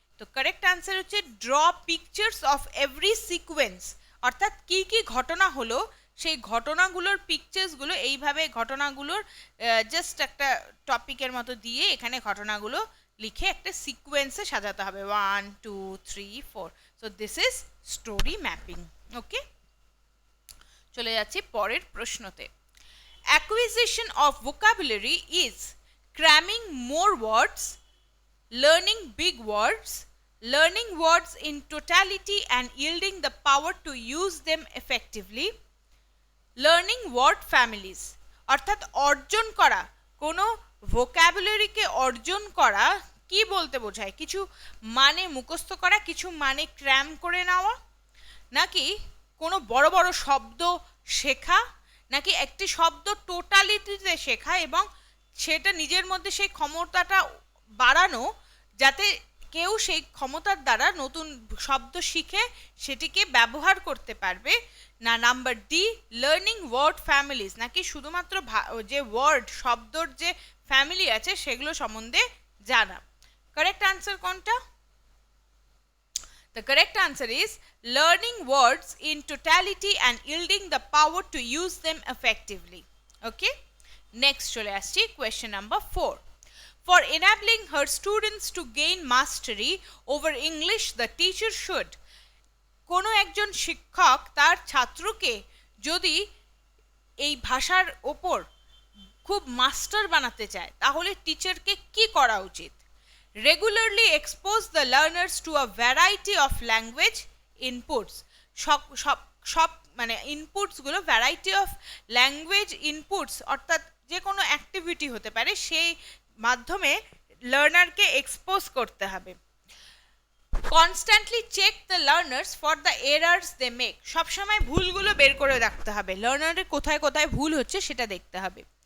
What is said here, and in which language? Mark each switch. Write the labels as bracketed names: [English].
[Bangla] তো correct answer হচ্ছে [English] draw pictures of every sequence, [Bangla] অর্থাৎ কি কি ঘটনা হলো সেই ঘটনাগুলোর পিকচার্সগুলো, এইভাবে ঘটনাগুলোর জাস্ট একটা টপিকের মতো দিয়ে এখানে ঘটনাগুলো লিখে একটা সিকোয়েন্সে সাজাতে হবে, 1 2 3 4। [English] So this is story mapping. Okay, [Bangla] চলে যাচ্ছি পরের প্রশ্নতে। [English] acquisition of vocabulary is cramming more words, learning big words, learning words in totality and yielding the power to use them effectively, learning word families [Bangla] অর্থাৎ অর্জন করা কোনো ভোক্যাবুলারিকে অর্জন করা কি বলতে বোঝায়? কিছু মানে মুখস্থ করা, কিছু মানে ক্র্যাম করে নেওয়া, নাকি কোনো বড় বড় শব্দ শেখা, নাকি একটি শব্দ টোটালিটিতে শেখা এবং সেটা নিজের মধ্যে সেই ক্ষমতাটা বাড়ানো যাতে কেউ সেই ক্ষমতার দ্বারা নতুন শব্দ শিখে সেটিকে ব্যবহার করতে পারবে। না number D [English] learning word families, [Bangla] নাকি শুধুমাত্র যে ওয়ার্ড শব্দর যে ফ্যামিলি আছে সেগুলো সম্বন্ধে জানা। কারেক্ট আনসার কোনটা? [English] The correct answer is learning words in totality and yielding the power to use them effectively. Okay, next [Bangla] চলে আসছি [English] question number 4. For enabling her students to gain mastery over English, the teacher should. [Bangla] কোনো একজন শিক্ষক তার ছাত্রকে যদি এই ভাষার ওপর খুব মাস্টার বানাতে চায় তাহলে টিচারকে কি করা উচিত? [English] Regularly expose the learners to a variety of language inputs. [Bangla] সব মানে ইনপুটসগুলো ভ্যারাইটি অফ ল্যাঙ্গুয়েজ ইনপুটস অর্থাৎ যে কোনো অ্যাক্টিভিটি হতে পারে সেই মাধ্যমে লার্নারকে এক্সপোজ করতে হবে। [English] constantly check the learners for the errors they make, [Bangla] সবসময় ভুলগুলো বের করে রাখতে হবে, লার্নারের কোথায় কোথায় ভুল হচ্ছে সেটা দেখতে হবে।